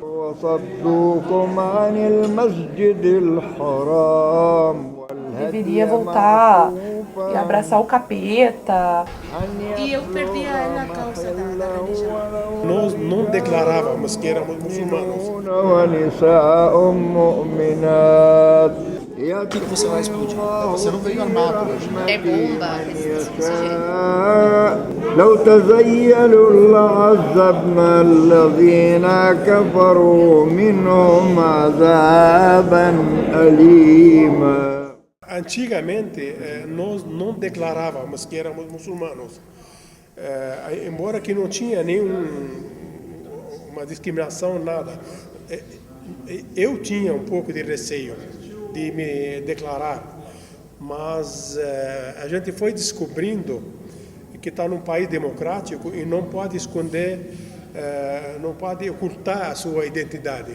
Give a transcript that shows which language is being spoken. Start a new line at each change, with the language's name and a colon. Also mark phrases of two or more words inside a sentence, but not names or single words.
Arabic: وصدوكم عن المسجد الحرام
Portuguese: Deveria
Arabic: والهدي
Portuguese: voltar e
Arabic: معكوفا
Portuguese: abraçar o capeta.
Arabic: أن
Portuguese: E eu perdi
Arabic: يبلغ
Portuguese: a causa da
Arabic: محله
Portuguese: religião.
Arabic: ولو
Portuguese: Nós não
Arabic: رجال
Portuguese: declarávamos que éramos muçulmanos.
Arabic: مؤمنون ونساء مؤمنات
Portuguese: O que você vai
Arabic: يأتي
Portuguese: explodir?
Arabic: الله
Portuguese: Você não veio armado hoje, né? Mulher
Arabic: برحمته
Portuguese: bomba,
Arabic: من
Portuguese: coisas desse jeito.
Arabic: يشاء لو تزيلوا لعذبنا الذين كفروا منهم عذابا أليما.
Portuguese: Antigamente, nós não declarávamos que éramos muçulmanos. Embora que não tinha uma discriminação, nada. Eu tinha um pouco de receio de me declarar, mas a gente foi descobrindo que está num país democrático e não pode esconder, não pode ocultar a sua identidade.